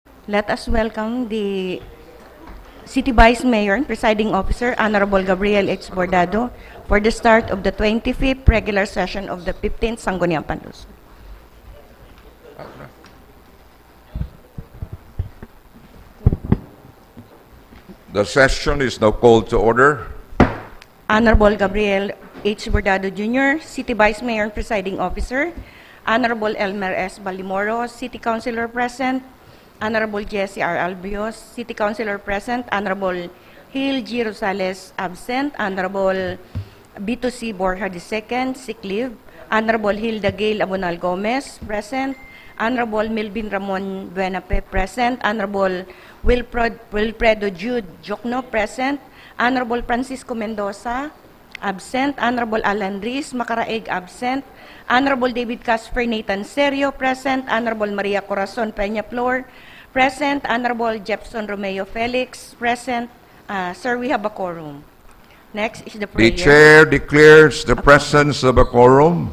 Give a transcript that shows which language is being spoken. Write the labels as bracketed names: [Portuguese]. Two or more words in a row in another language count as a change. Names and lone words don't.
[English] Let us welcome the City Vice Mayor and Presiding Officer, Honorable Gabriel H. Bordado, for the start of the 25th regular session of the 15th Sangguniang Panlungsod. The session is now called to order. Honorable Gabriel H. Bordado Jr., City Vice Mayor and Presiding Officer, Honorable Elmer S. Balimoro, City Councilor present, Honorable Jesse R. Albios, City Councilor present, Honorable Hil G. Rosales absent, Honorable B2C Borja II, sick leave, Honorable Hilda Gail Abonal Gomez present, Honorable Melvin Ramon Buenape present, Honorable Wilfredo Jude Jokno present, Honorable Francisco Mendoza absent, Honorable Alan Riz Macaraig absent, Honorable David Casper Nathan Serio present, Honorable Maria Corazon Peña Flor present, Honorable Jefferson Romeo Felix present. Sir, we have a quorum. Next is the prayer. The chair declares the presence of a quorum.